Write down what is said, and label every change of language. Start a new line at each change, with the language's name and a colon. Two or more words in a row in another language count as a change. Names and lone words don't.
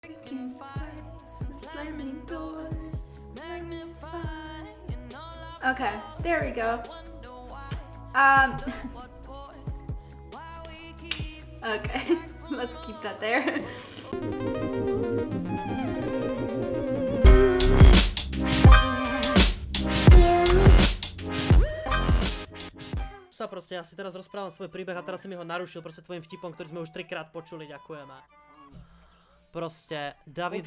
English: Okay, there we go. Okay, let's keep that there.
Slovak: Proste ja si teraz rozprávam svoj príbeh a teraz si mi ho narušil proste tvojim vtipom, ktorý sme už 3-krát počuli, ďakujeme. Proste, David